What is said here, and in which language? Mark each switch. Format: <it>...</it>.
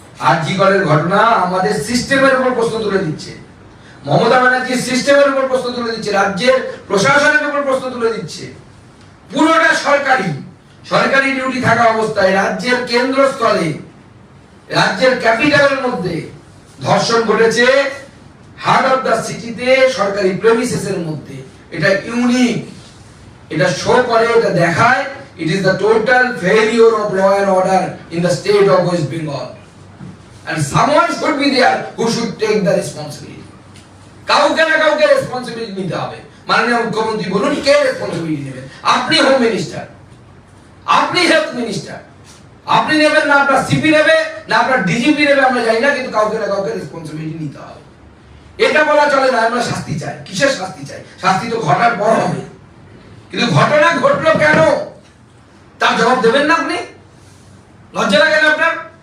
<bn>আরজি করের ঘটনা আমাদের সিস্টেমের উপর প্রশ্ন তুলে দিচ্ছে, মমতা ব্যানার্জির সিস্টেমের উপর প্রশ্ন তুলে দিচ্ছে, রাজ্যের প্রশাসনের উপর প্রশ্ন তুলে দিচ্ছে। পুরোটা সরকারি ডিউটি থাকা অবস্থায় রাজ্যের কেন্দ্রস্থলে, রাজ্যের ক্যাপিটালের মধ্যে ধর্ষণ ঘটেছে, হার্ট অফ দা সিটিতে, সরকারি প্রেমিসেসের মধ্যে। এটা ইউনিক, এটা শো করে, এটা দেখায়</bn> <en>it is the total failure of law and order in the state of West Bengal, and someone should be there who should take the responsibility.</en> <bn>কাউকে না কাউকে রেসপন্সিবিলিটি নিতে হবে। মাননীয় মুখ্যমন্ত্রী বলুন কে রেসপন্সিবিলিটি নেবেন? আপনি হোম মিনিস্টার, আপনি হেলথ মিনিস্টার, আপনি নেবেন না আপনার সিপি নেবে না আপনার ডিজিপি নেবে আমরা জানি না, কিন্তু কাউকে না কাউকে রেসপন্সিবিলিটি নিতে হবে। এটা বলা চলে না আমরা শাস্তি চাই। কিসের শাস্তি চাই? শাস্তি তো ঘটার পর হবে, কিন্তু ঘটনা ঘটলো কেন তার জবাব দেবেন না আপনি? লজ্জা লাগে না আপনার?</bn>